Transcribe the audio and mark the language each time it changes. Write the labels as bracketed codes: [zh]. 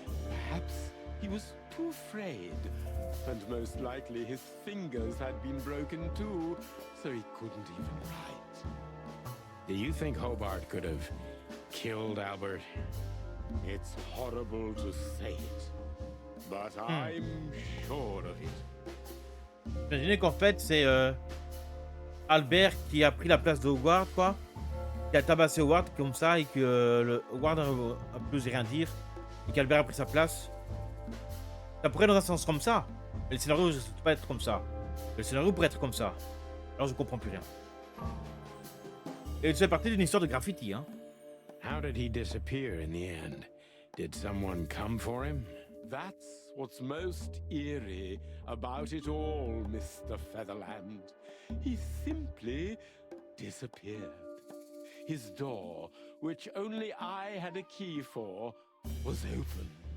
[en] Perhaps he was too afraid. And most likely his fingers had been broken too, so he couldn't even write. Do you think Hobart could have killed Albert? It's horrible to say it, but I'm sure of it. [fr] Imaginez qu'en fait, c'est Albert qui a pris la place de Howard, quoi. Qui a tabassé Howard comme ça et que Howard a pu oser rien dire. Et qu'Albert a pris sa place. Ça pourrait dans un sens comme ça. Mais le scénario ne peut pas être comme ça. Le scénario pourrait être comme ça. Alors je comprends plus rien. Et c'est parti d'une histoire de graffiti, hein. [en] How did he disappear in the end? Did someone come for him? That's what's most eerie about it all, Mr. Featherland. He simply disappeared. His door, which only I had a key for, was open.